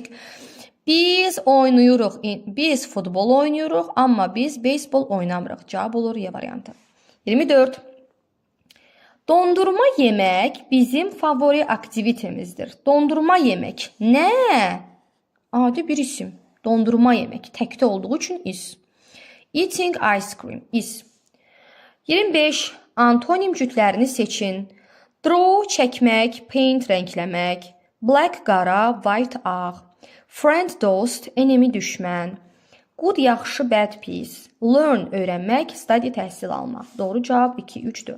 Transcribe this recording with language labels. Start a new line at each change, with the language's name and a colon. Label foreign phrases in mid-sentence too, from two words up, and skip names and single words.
Azerbaijani: Biz oynayırıq, biz futbol oynayırıq, amma biz beysbol oynamırıq. Cavab olur Y variantı. 24. Dondurma yemək bizim favori aktivitemizdir. Dondurma yemək nə? Adi bir isim. Dondurma yemək. Təkdə olduğu üçün is.
English: Eating ice cream.
Azerbaijani: Is. 25. Antonim cütlərini seçin. Draw çəkmək, paint rəngləmək. Black qara, white ağ. Friend dost, enemy düşmən. Good yaxşı, bad pis. Learn öyrənmək, study təhsil almaq. Doğru cavab 2, 3, 4.